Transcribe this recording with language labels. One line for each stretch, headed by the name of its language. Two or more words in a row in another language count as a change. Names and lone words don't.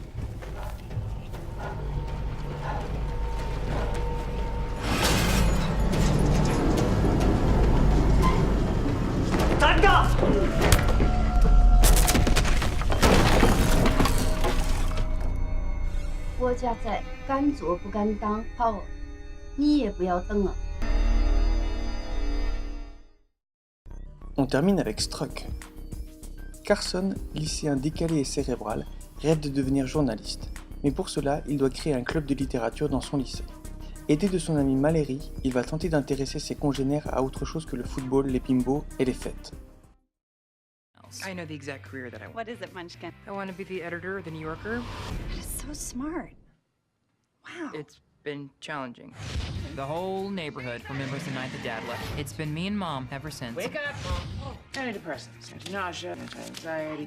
Chinese: 站岗！国家在，敢做不敢当。好，你也不要等了。
French: On termine avec Struck. Carson, lycéen décalé et cérébral, rêve de devenir journaliste, mais pour cela, il doit créer un club de littérature dans son lycée. Aidé de son ami Mallory, il va tenter d'intéresser ses congénères à autre chose que le football, les bimbos et les fêtes.
English: I know the exact career that I want. What is it, Munchkin? I want to be the editor of The New Yorker. That is so smart. Wow. It's been challenging. The whole neighborhood remembers the night that Dad left. It's been me and Mom ever since. Wake up! Antidepressants, nausea, anxiety.